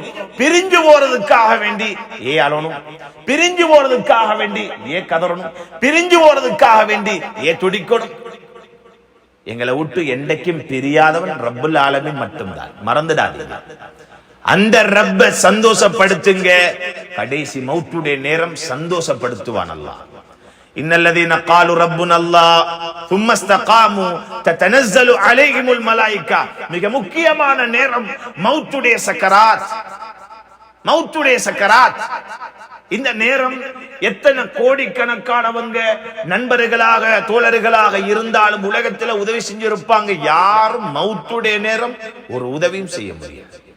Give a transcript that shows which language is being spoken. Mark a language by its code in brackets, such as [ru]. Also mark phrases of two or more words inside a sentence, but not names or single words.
[ta] பிரிஞ்சு போறதுக்காக வேண்டி அழணும், பிரிஞ்சு போறதுக்காக வேண்டி கதறணும், பிரிஞ்சு போறதுக்காக வேண்டி துடிக்கணும். எங்களை விட்டு என்றைக்கும் பிரியாதவன் [ar] رب العالمين [ta] மட்டும்தான், மறந்துடாதீங்க. அந்த ரப்ப சந்தோஷப்படுத்துங்க. கடைசி மௌத்துடைய நேரம் சந்தோஷப்படுத்துவான் அல்லாஹ். [ar] إن الذين قالوا ربنا الله ثم استقاموا تتنزل عليهم الملائكه. [ta] மிக முக்கியமான நேரம் மௌத்துடைய சக்கராத், மௌத்துடைய சக்கராத். இந்த நேரம் எத்தனை கோடிக்கணக்கானவங்க நண்பர்களாக தோழர்களாக இருந்தாலும் உலகத்தில் உதவி செஞ்சிருப்பாங்க, யாரும் மௌத்துடைய நேரம் ஒரு உதவியும் செய்ய முடியாது.